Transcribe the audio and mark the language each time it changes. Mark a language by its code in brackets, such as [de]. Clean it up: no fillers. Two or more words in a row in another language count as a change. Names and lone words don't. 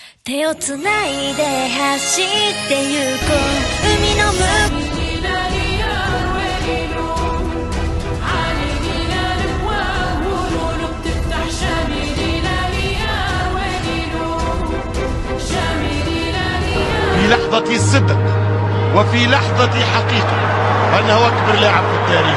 [ja] 手をつないで走ってゆこう海の向こう [ar] في لحظة صدق وفي لحظة حقيقة أنه أكبر لاعب في التاريخ.